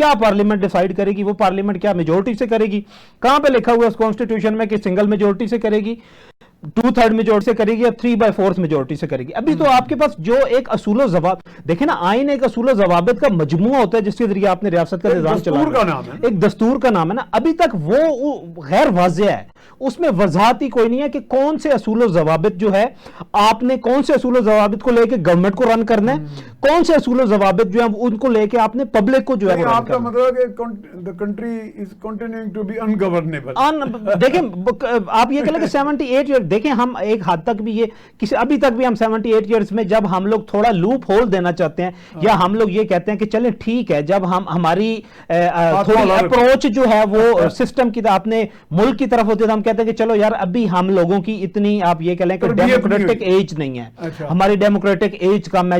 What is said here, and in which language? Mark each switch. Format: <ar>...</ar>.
<ur>کیا parliament decide کرے گی؟ وہ پارلیمنٹ کیا میجورٹی سے کرے گی؟ کہاں پہ لکھا ہوا ہے اس کانسٹیٹیوشن میں کہ سنگل میجورٹی سے کرے گی، 2/3 میجورٹی سے کرے گی یا 3/4 میجورٹی سے کرے گی؟ ابھی تو آپ کے پاس جو ایک اصول و ضوابط دیکھیں نا، آئین ایک اصول و ضوابط کا مجموعہ ہوتا ہے جس کے ذریعے آپ نے ریاست کا نظام چلانا ہے. ایک دستور کا نام ہے نا. ابھی تک وہ غیر واضح ہے، اس میں وضاحت ہی کوئی نہیں ہے کہ کون سے اصول و ضوابط جو ہے آپ نے کون سے اصول و ضوابط کو لے کے گورنمنٹ کو رن کرنا ہے، کون سے اصول و ضوابط جو ہیں ان کو لے کے آپ نے پبلک کو جو ہے آپ کا مطلب ہے کہ</ur> <en>the country is continuing to be ungovernable.</en> <ur>دیکھیں آپ یہ کہہ لیں کہ 78 ایئر دیکھیں ہم ایک حد تک بھی یہ ابھی تک بھی ہم 78 ایئرز میں جب ہم لوگ تھوڑا لوپ ہول دینا چاہتے ہیں یا ہم لوگ یہ کہتے ہیں کہ چلیں ٹھیک ہے، جب ہماری تھوڑی اپروچ جو ہے وہ سسٹم کی اپنے ملک کی طرف ہوتی ہے تو ہم کہتے ہیں کہ چلو یار ابھی ہم لوگوں کی اتنی آپ یہ کہہ لیں کہ ڈیموکریٹک ایج نہیں ہے، ہماری ڈیموکریٹک ایج کم ہے.</ur>